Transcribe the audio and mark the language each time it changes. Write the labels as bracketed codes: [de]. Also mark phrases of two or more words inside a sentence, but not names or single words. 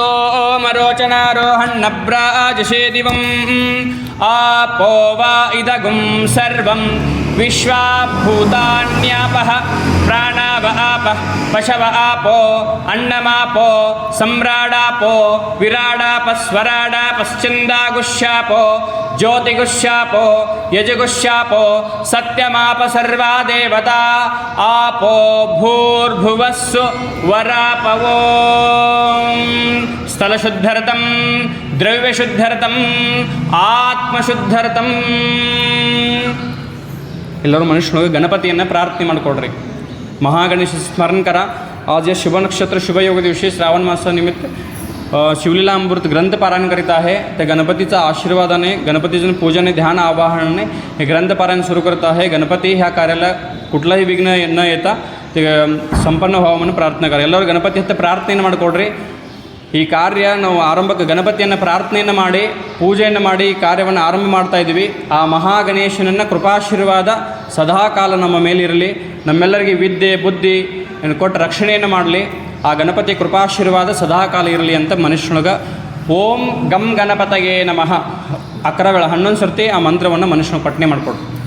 [sa] ಸೋಮರೋಚನಾರೋಹಣ್ಣಭ್ರಾಜಶೇ ದಿವಂ ಆಪೋ ವಾ ಇದಗುಂ ಸರ್ವಂ ವಿಶ್ವಾಭೂತಾನ್ಯಾಪಃ ಪ್ರಾಣಾವ ಆಪಃ ಪಶವ ಆಪೋ ಅನ್ನಮಾಪೋ ಸಮ್ರಾಡಾಪೋ ವಿರಾಡಾಪ ಸ್ವರಾಡಾಪಶ್ಚಂದಾಗುಶ್ಯಾಪೋ ಜ್ಯೋತಿಗುಶ್ಯಾಪೋ ಯಜಗುಶ್ಯಾಪೋ ಸತ್ಯಮಾಪ ಸರ್ವಾ ದೇವತಾ ಆಪೋ ಭೂರ್ಭುವಸ್ಸು ವರಾಪವೋ. ಸ್ಥಳಶುದ್ಧರ್ಥಂ ದ್ರವ್ಯಶುದ್ಧರ್ಥಂ ಆತ್ಮಶುದ್ಧರ್ಥಂ. [kn] ಎಲ್ಲರೂ ಮನುಷ್ಯನಿಗೆ ಗಣಪತಿಯನ್ನು ಪ್ರಾರ್ಥನೆ ಮಾಡಿಕೊಡ್ರಿ. [sa] ಮಹಾಗಣೇಶ ಸ್ಮರಣ ಕರ. [hi] आज यह [mr] शुभ नक्षत्र शुभ योग दिवशी श्रावण मासा निमित्त शिवलीला अमृत ग्रंथ पारायण करीत आहे. त्या गणपतीचा आशीर्वादाने, गणपतीचं पूजने, ध्यान आवाहनाने हे ग्रंथ पारायण सुरू करत आहे. गणपती ह्या कार्याला कुठलाही विघ्न न येता ते संपन्न व्हावं म्हणून प्रार्थना करा. [kn] ಎಲ್ಲರೂ ಗಣಪತಿ ಹತ್ತ ಪ್ರಾರ್ಥನೆಯನ್ನು ಮಾಡಿಕೊಡ್ರಿ. ಈ ಕಾರ್ಯ ನಾವು ಆರಂಭಕ್ಕೆ ಗಣಪತಿಯನ್ನು ಪ್ರಾರ್ಥನೆಯನ್ನು ಮಾಡಿ ಪೂಜೆಯನ್ನು ಮಾಡಿ ಈ ಕಾರ್ಯವನ್ನು ಆರಂಭ ಮಾಡ್ತಾ ಇದ್ದೀವಿ. ಆ ಮಹಾಗಣೇಶನನ್ನು ಕೃಪಾಶೀರ್ವಾದ ಸದಾಕಾಲ ನಮ್ಮ ಮೇಲಿರಲಿ. ನಮ್ಮೆಲ್ಲರಿಗೆ ವಿದ್ಯೆ ಬುದ್ಧಿ ಕೊಟ್ಟು ರಕ್ಷಣೆಯನ್ನು ಮಾಡಲಿ. ಆ ಗಣಪತಿ ಕೃಪಾಶೀರ್ವಾದ ಸದಾಕಾಲ ಇರಲಿ ಅಂತ ಮನುಷ್ಯನೊಳಗೆ [sa] ಓಂ ಗಂ ಗಣಪತಯೇ ನಮಃ [kn] 11 ವೇಳೆ 11 ಸರ್ತಿ ಆ ಮಂತ್ರವನ್ನು ಮನುಷ್ಯನ ಪಠನೆ ಮಾಡಿಕೊಡು.